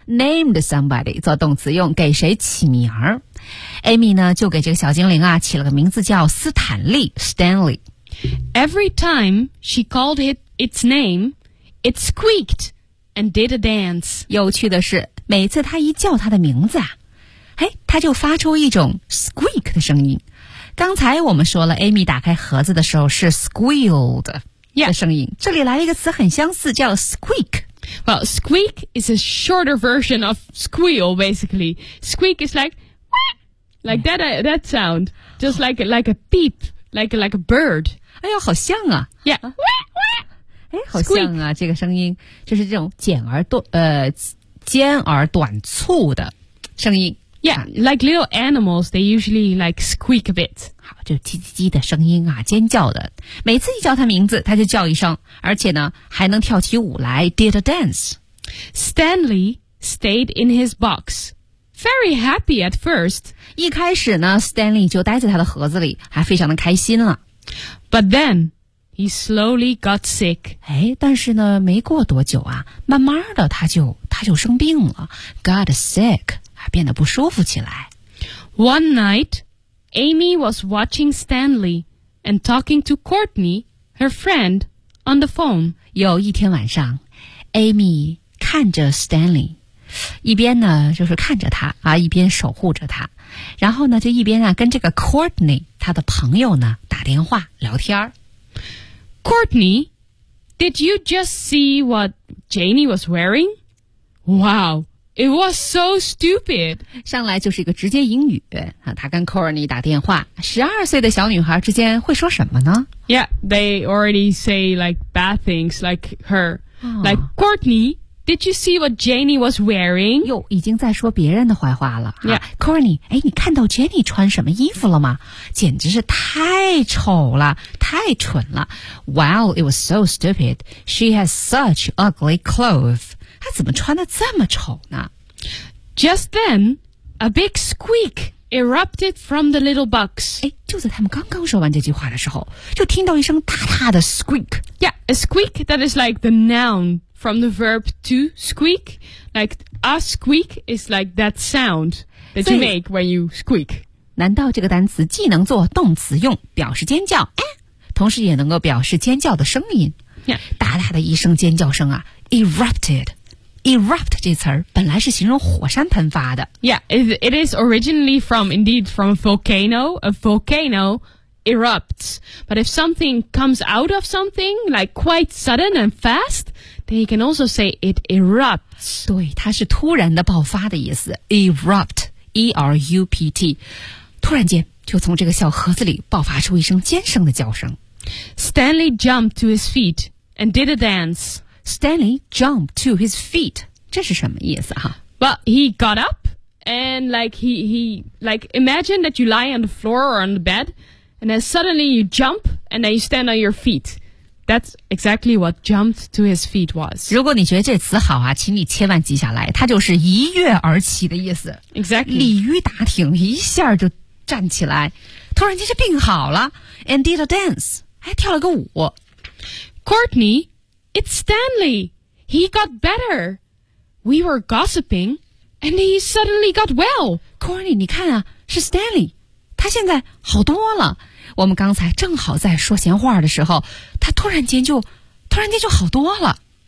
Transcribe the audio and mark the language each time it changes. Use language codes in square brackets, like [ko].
[en] Named somebody [zh] 做动词用，给谁起名儿 ？Amy 呢就给这个小精灵啊起了个名字叫斯坦利 Stanley. [en] Every time she called it its name, it squeaked and did a dance. [zh] 有趣的是，每次他一叫他的名字啊。他就发出一种 squeak 的声音。刚才我们说了 ，Amy 打开盒子的时候是 squealed 的声音。 [en] Yeah. [zh] 这里来了一个词，很相似，叫 squeak。 [en] Well, squeak is a shorter version of squeal, basically. Squeak is like, that sound, just like a peep, like a bird. [zh] 哎呦，好像啊。 [en] Yeah. [zh] 哎，好像啊，这个声音就是这种简而短尖而短促的声音。 [en] Yeah, like little animals, they usually like squeak a bit. [zh] 好，就叽叽叽的声音啊，尖叫的。每次一叫他名字，他就叫一声，而且呢，还能跳起舞来 ， [en] did a dance. Stanley stayed in his box, very happy at first. [zh] 一开始呢 ，Stanley 就待在他的盒子里，还非常的开心了。 [en] But then he slowly got sick. [zh] 哎，但是呢，没过多久啊，慢慢的他就生病了 ， [en] got sick. [zh] 变得不舒服起来。 [en] One night, Amy was watching Stanley and talking to Courtney, her friend, on the phone. [zh] 有一天晚上 ，Amy 看着 Stanley， 一边呢就是看着他啊，一边守护着他，然后呢就一边啊跟这个 Courtney 他的朋友呢打电话聊天。 [en] Courtney, did you just see what Janie was wearing? Wow. It was so stupid. [zh] 上来就是一个直接英语啊！他跟 Courtney 打电话，12岁的小女孩之间会说什么呢 [en] ？Yeah, they already say like bad things, like her,、like Courtney. Did you see what Janie was wearing? [zh] 哟，已经在说别人的坏话了。 [en] Yeah,、 [zh] Courtney, 哎，你看到 Janie 穿什么衣服了吗？简直是太丑了，太蠢了。 [en] Wow, it was so stupid. She has such ugly clothes. [zh] 他怎么穿得这么丑呢 [en] ？Just then, a big squeak erupted from the little box. [zh] 哎，就在他们刚刚说完这句话的时候，就听到一声大大的 squeak. [en] Yeah, a squeak that is like the noun from the verb to squeak. Like a squeak is like that sound that you make when you squeak. [zh] 难道这个单词既能做动词用，表示尖叫，哎，同时也能够表示尖叫的声音 [en] ？Yeah, [zh] 大大的一声尖叫声啊 ，erupted. Erupt 这词儿本来是形容火山喷发的。 [en] Yeah, it is originally from, indeed, from a volcano. A volcano erupts. But if something comes out of something, like quite sudden and fast, then you can also say it erupts. [zh] 对，它是突然的爆发的意思。 [en] Erupt, E-R-U-P-T. [zh] 突然间就从这个小盒子里爆发出一声尖声的叫声。 [en] Stanley jumped to his feet and did a dance. Stanley jumped to his feet. [zh] 这是什么意思哈？ [en] But he got up and like he like imagine that you lie on the floor or on the bed and then suddenly you jump and then you stand on your feet. That's exactly what jumped to his feet was. [zh] 如果你觉得这词好啊，请你千万记下来，它就是一跃而起的意思。 [en] Exactly. [zh] 鲤鱼打挺，一下就站起来，突然间就病好了。 [en] And did a dance. [zh] 还跳了个舞。 [en] Courtney, it's Stanley. He got better. We were gossiping, and he suddenly got well. [zh] Courtney, 你看啊，是 Stanley, 他现在好多了。我们刚才正好在说闲话的时候，他突然间就好多了。